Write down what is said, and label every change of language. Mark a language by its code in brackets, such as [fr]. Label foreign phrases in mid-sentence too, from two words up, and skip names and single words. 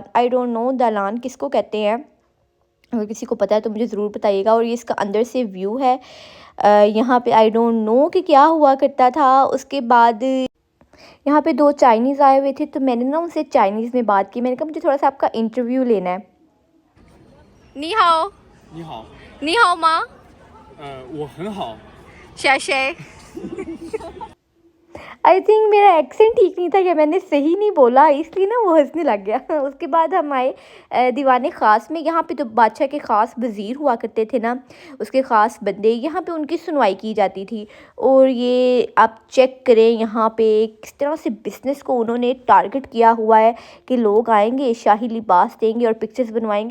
[en] I don't know [hi] दालान किसको कहते हैं, अगर किसी को पता है तो मुझे ज़रूर बताइएगा। और ये इसका अंदर से व्यू है। यहाँ पे [en] I don't know [hi] कि क्या हुआ करता था। उसके बाद यहाँ पे दो चाइनीज़ आए हुए थे, तो मैंने ना उनसे चाइनीज़ में बात की। मैंने कहा मुझे थोड़ा सा आपका इंटरव्यू लेना है। [zh] 你好，你好，你好吗？我很好。谁谁？ [en] I think [hi] मेरा एक्सेंट ठीक नहीं था या मैंने सही नहीं बोला, इसलिए ना वो हंसने लग गया। उसके बाद हम आए दीवाने ख़ास में। यहाँ पे तो बादशाह के ख़ास वज़ीर हुआ करते थे ना, उसके ख़ास बंदे, यहाँ पे उनकी सुनवाई की जाती थी। और ये आप चेक करें यहाँ पे किस तरह से बिज़नेस को उन्होंने टारगेट किया हुआ है कि लोग आएंगे, शाही लिबास देंगे और पिक्चर्स बनवाएंगे।